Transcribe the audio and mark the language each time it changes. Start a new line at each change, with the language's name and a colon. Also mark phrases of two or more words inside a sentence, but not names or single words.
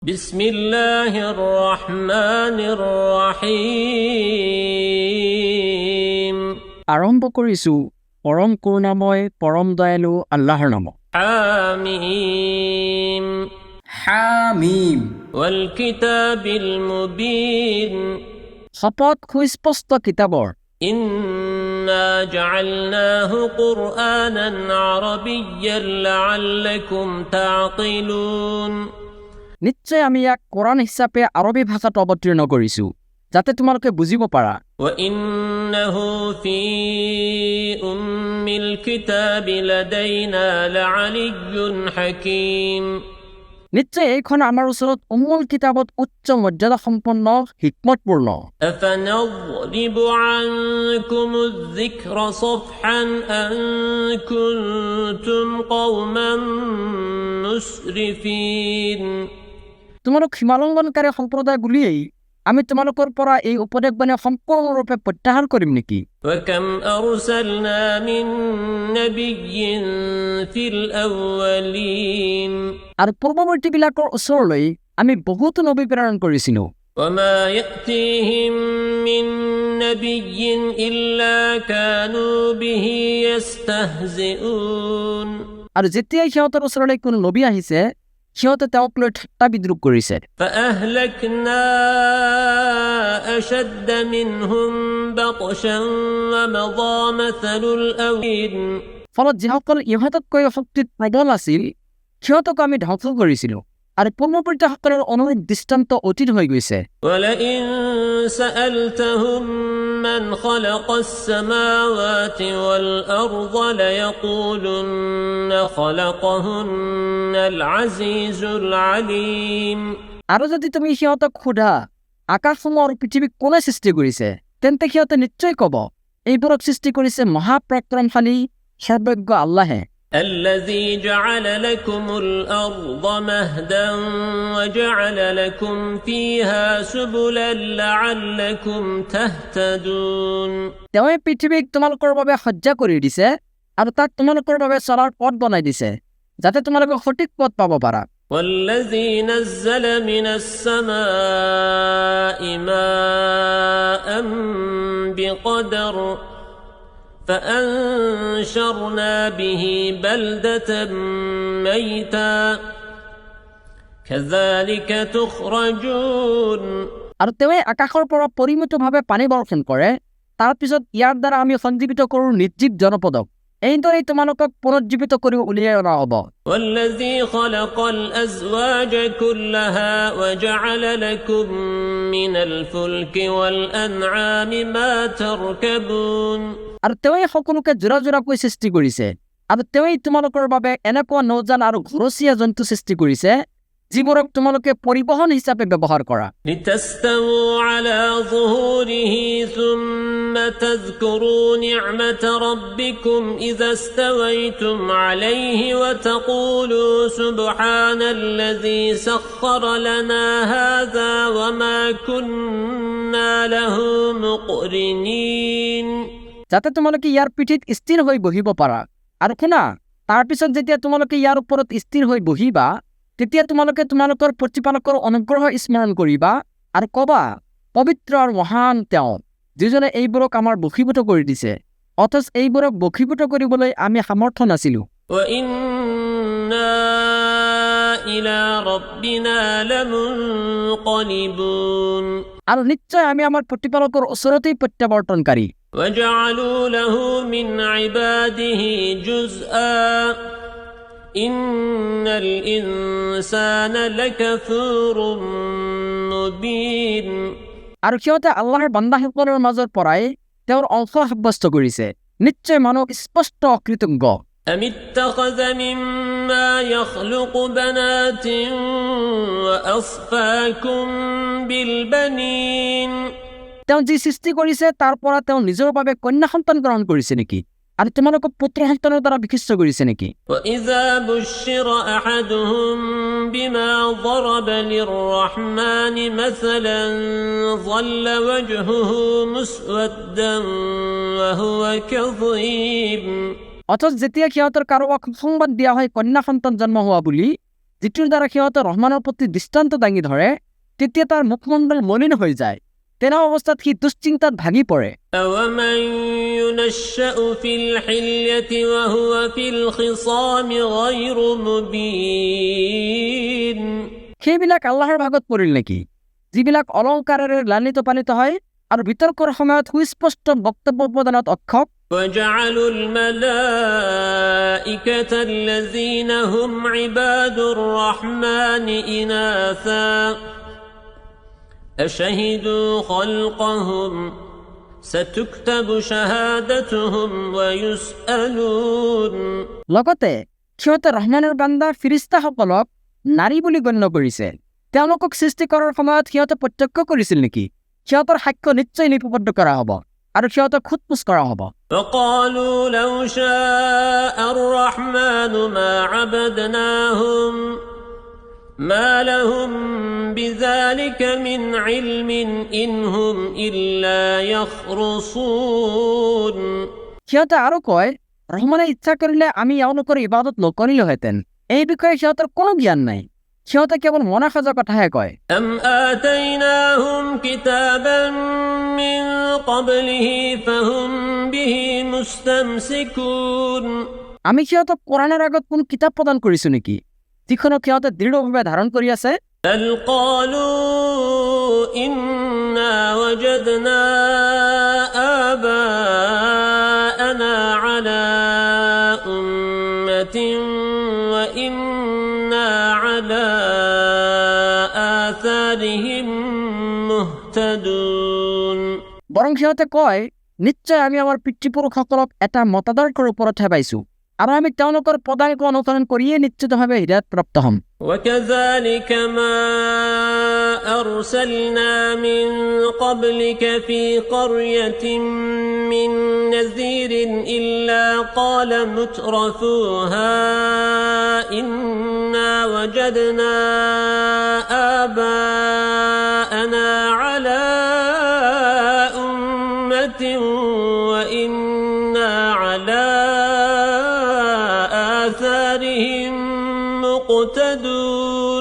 Arabic: بسم الله الرحمن الرحيم
Assamese: আৰম্ভ কৰিছো পৰম করুণাময় পৰম দয়ালু আল্লাহৰ নামত
Arabic: حاميم
Assamese: হামিম
Arabic: والكتاب المبين
Assamese: শপথ সুস্পষ্ট কিতাবৰ
Arabic: إنا جعلناه قرآنا عربيا لعلكم تعقلون
Assamese: নিশ্চয় আমি ইয়াক কোরআন হিচাপে আৰবী ভাষাত অৱতীৰ্ণ কৰিছো যাতে তোমালোকে বুজিব পাৰা
Arabic: وإنه في أم الكتاب لدينا لعلي حكيم
Assamese: নিশ্চয় এইখন আমাৰ ওচৰত উম্মুল কিতাবত উচ্চ মৰ্যাদা সম্পন্ন হিকমতপূৰ্ণ
Arabic: أفنضرب عنكم الذكر صفحا أن كنتم قوما مسرفين
Assamese: তোমালোক সীমালংঘনকাৰী সম্প্ৰদায় বুলিয়েই আমি তোমালোকৰ পৰা এই উপদেশবাণী সম্পূৰ্ণৰূপে প্ৰত্যাহাৰ কৰিম নেকি
Arabic: وكم أرسلنا من نبي في الأولين
Assamese: আৰু পূৰ্বৱৰ্তীবিলাকৰ ওচৰলৈ আমি বহুতো নবী প্ৰেৰণ কৰিছিলো
Arabic: وما يأتيهم من نبي إلا كانوا به يستهزئون
Assamese: আৰু যেতিয়াই সিহঁতৰ ওচৰলৈ কোনো নবী আহিছে সিহঁতে তেওঁক লৈ ঠাট্টা বিদ্ৰূপ কৰিছে
Arabic: فأهلكنا أشد منهم بطشا ومضى مثل الأولين
Assamese: ফলত যিসকল ইহঁততকৈ শক্তিত প্ৰবল আছিল সিহঁতক আমি ধ্বংস কৰিছিলো আৰু পূৰ্বৱৰ্তীসকলৰ অনুৰূপ দৃষ্টান্ত অতীত হৈ গৈছে
Arabic: ولئن سألتهم من خلق السماوات والأرض ليقولن خلقهن العزيز العليم
Assamese: আৰু যদি তুমি সিহঁতক সোধা আকাশসমূহ আৰু পৃথিৱীক কোনে সৃষ্টি কৰিছে তেন্তে সিহঁতে নিশ্চয় ক'ব এইবোৰক সৃষ্টি কৰিছে মহাপৰাক্ৰমশালী সৰ্বজ্ঞ আল্লাহে
Arabic: الذي جعل لكم الأرض مهدا وجعل لكم فيها سبلا لعلكم تهتدون
Assamese: তেওঁৱে পৃথিৱীক তোমালোকৰ বাবে সজ্জা কৰি দিছে আৰু তাক তোমালোকৰ বাবে চলাৰ পথ বনাই দিছে যাতে তোমালোকে সঠিক পথ পাব পাৰা
Arabic: والذي نزل من السماء ماء بقدر فأنشرنا به بلدة ميتا كذلك تخرجون
Assamese: আৰু তেওঁৱে আকাশৰ পৰা পৰিমিতভাৱে পানী বৰ্ষণ কৰে তাৰ পিছত ইয়াৰ দ্বাৰা আমি সঞ্জীৱিত কৰোঁ নিৰ্জীৱ জনপদক এইদৰেই তোমালোকক পুনৰুজ্জীৱিত কৰি উলিয়াই অনা হ'ব
Arabic: والذي خلق الأزواج كلها وجعل لكم من الفلك والأنعام ما تركبون
Assamese: আৰু তেওঁৱে সকলোকে জোৰা জোৰাকৈ সৃষ্টি কৰিছে আৰু তেওঁৱেই তোমালোকৰ বাবে এনেকুৱা নৌযান আৰু ঘৰচীয়া জন্তু সৃষ্টি কৰিছে যিবোৰক তোমালোকে পৰিবহণ হিচাপে ব্যৱহাৰ কৰা
Arabic: لتستووا على ظهوره ثم تذكروا نعمة ربكم إذا استويتم عليه وتقولوا سبحان الذي سخر لنا هذا وما كنا له مقرنين
Assamese: যাতে তোমালোকে ইয়াৰ পিঠিত স্থিৰ হৈ বহিব পাৰা আৰু শুনা তাৰপিছত যেতিয়া তোমালোকে ইয়াৰ ওপৰত স্থিৰ হৈ বহিবা তেতিয়া তোমালোকে তোমালোকৰ প্ৰতিপালকৰ অনুগ্ৰহ স্মৰণ কৰিবা আৰু ক'বা পবিত্ৰ আৰু মহান তেওঁ যিজনে এইবোৰক আমাৰ বশীভূত কৰি দিছে অথচ এইবোৰক বশীভূত কৰিবলৈ আমি সামৰ্থ্য নাছিলো
Arabic: وإنا إلى ربنا لمنقلبون
Assamese: আৰু নিশ্চয় আমি আমাৰ প্ৰতিপালকৰ ওচৰতেই প্ৰত্যাৱৰ্তনকাৰী
Arabic: وجعلوا له من عباده جزءا إن الإنسان لكفور مبين
Assamese: আৰু সিহঁতে আল্লাহৰ বান্দাসকলৰ মাজৰ পৰাই তেওঁৰ অংশ সাব্যস্ত কৰিছে নিশ্চয় মানুহ স্পষ্ট অকৃতজ্ঞ
Arabic: أم اتخذ مما يخلق بنات وأصفاكم بالبنين
Assamese: তেওঁ যি সৃষ্টি কৰিছে তাৰ পৰা তেওঁ নিজৰ বাবে কন্যা সন্তান গ্ৰহণ কৰিছে নেকি আৰু তোমালোকক পুত্ৰ সন্তানৰ দ্বাৰা বিশিষ্ট কৰিছে নেকি
Arabic: وإذا بشر أحدهم بما ضرب للرحمن مثلا ظل وجهه مسودا وهو كظيم
Assamese: অথচ যেতিয়া সিহঁতৰ কাৰোবাক সংবাদ দিয়া হয় কন্যা সন্তান জন্ম হোৱা বুলি যিটোৰ দ্বাৰা সিহঁতে ৰহমানৰ প্ৰতি দৃষ্টান্ত দাঙি ধৰে তেতিয়া তাৰ মুখমণ্ডল মলিন হৈ যায় তেনে অৱস্থাত সি দুশ্চিন্তাত ভাগি পৰে
Arabic: أَوَمَن يُنَشَّأُ فِي الْحِلْيَةِ وَهُوَ فِي الْخِصَامِ غَيْرُ مُبِينٍ
Assamese: সেইবিলাক আল্লাহৰ ভাগত পৰিল নেকি যিবিলাক অলংকাৰেৰে লালিত পালিত হয় আৰু বিতৰ্কৰ সময়ত সুস্পষ্ট বক্তব্য প্ৰদানত অক্ষম
Arabic: وَجَعَلُوا الْمَلَائِكَةَ الَّذِينَ هُمْ عِبَادُ الرَّحْمَنِ إِنَاثًا أَشَهِدُوا خَلْقَهُمْ سَتُكْتَبُ شَهَادَتُهُمْ وَيُسْأَلُونَ
Assamese: লগতে সিহঁতে ৰহমানৰ বান্দা ফিৰিস্তাসকলক নাৰী বুলি গণ্য কৰিছে তেওঁলোকক সৃষ্টি কৰাৰ সময়ত সিহঁতে প্ৰত্যক্ষ কৰিছিল নেকি সিহঁতৰ সাক্ষ্য নিশ্চয় লিপিবদ্ধ কৰা হ'ব আৰু সিহঁতক খুদপুচ কৰা হ'ব
Arabic: وَقَالُوا لَوْ شَاءَ الرَّحْمَنُ مَا عَبَدْنَاهُمْ مَا لَهُمْ بِذَلِكَ مِنْ عِلْمٍ إِنْ هُمْ إِلَّا يَخْرُصُونَ
Assamese: সিহঁতে আৰু কয় ৰহমানে ইচ্ছা কৰিলে আমি এওঁলোকৰ ইবাদত নকৰিলোহেঁতেন এই বিষয়ে সিহঁতৰ কোনো জ্ঞান নাই সিহঁতে কেৱল মনা সজা কথাহে কয়
Arabic: أَمْ آتَيْنَاهُمْ كِتَابًا مِّن قَبْلِهِ فَهُمْ بِهِ مُسْتَمْسِكُونَ
Assamese: আমি সিহঁতক কোৰাণৰ আগত কোন কিতাপ প্ৰদান কৰিছো নেকি যিখনক সিহঁতে দৃঢ়ভাৱে ধাৰণ কৰি আছে
Arabic: بل قالوا إنا وجدنا آباءنا على أمة وإنا على آثارهم مهتدون
Assamese: বৰং সিহঁতে কয় নিশ্চয় আমি আমাৰ পিতৃপুৰুষসকলক এটা মতাদৰ্শৰ ওপৰতহে পাইছো আৰু আমি তেওঁলোকৰ পদাঙ্ক অনুসৰণ কৰিয়ে নিশ্চিতভাৱে হিদায়াত প্ৰাপ্ত হ'ম
Arabic: وكذلك ما أرسلنا من قبلك في قرية من نذير إلا قال مترفوها إنا وجدنا آباءنا على أمة وإنا على آثارهم مقتدون